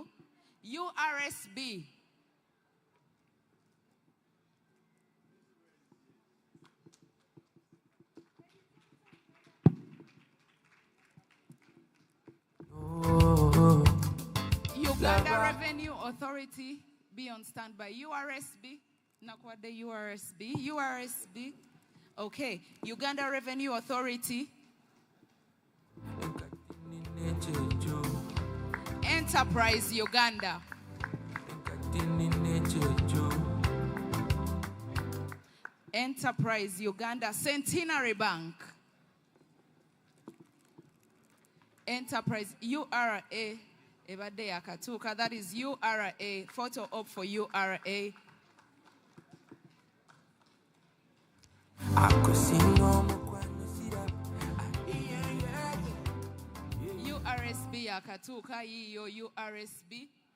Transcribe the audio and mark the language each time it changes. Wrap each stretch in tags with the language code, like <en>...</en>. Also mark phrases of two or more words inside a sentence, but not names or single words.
<en>URSB. Uganda Revenue Authority, be on standby. URSB, Nakwade URSB, URSB. Okay, Uganda Revenue Authority. Enterprise Uganda. Enterprise Uganda. Centenary Bank. Enterprise URA.</en> <lg>Ebade Akatuka.</lg> <en>That is URA. Photo up for URA.</en> <lg>URSB Akatuka. Yiyo URSB.</lg>